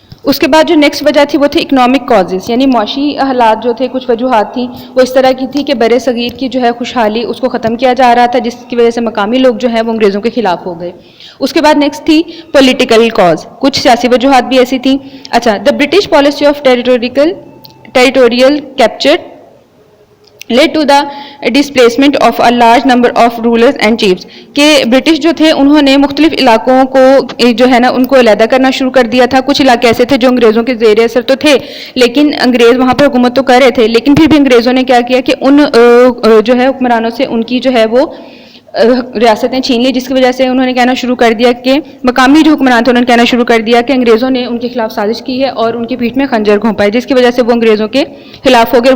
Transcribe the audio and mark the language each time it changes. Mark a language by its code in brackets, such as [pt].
[ur] اس کے بعد جو نیکسٹ وجہ تھی وہ تھی اکنامک کازز، یعنی معاشی حالات جو تھے، کچھ وجوہات تھیں وہ اس طرح کی تھی کہ بر صغیر کی جو ہے خوشحالی اس کو ختم کیا جا رہا تھا جس کی وجہ سے مقامی لوگ جو ہیں وہ انگریزوں کے خلاف ہو گئے. اس کے بعد نیکسٹ تھی پولیٹیکل کاز، کچھ سیاسی وجوہات بھی ایسی تھیں. [en] اچھا، the British policy of territorial capture led to the displacement of a large number of rulers and chiefs. [ur] کہ برٹش جو تھے انہوں نے مختلف علاقوں کو جو ہے نا ان کو علیحدہ کرنا شروع کر دیا تھا. کچھ علاقے ایسے تھے جو انگریزوں کے زیر اثر تو تھے لیکن انگریز وہاں پر حکومت تو کر رہے تھے، لیکن پھر بھی انگریزوں نے کیا کیا کہ ان جو ہے حکمرانوں سے ان کی جو ہے وہ ریاستیں چھین لی، جس کی وجہ سے انہوں نے کہنا شروع کر دیا کہ مقامی جو حکمران تھے انہوں نے کہنا شروع کر دیا کہ انگریزوں نے ان کے خلاف سازش کی ہے اور ان کی پیٹھ میں خنجر گھونپا ہے، جس کی وجہ سے وہ انگریزوں کے خلاف ہو گئے.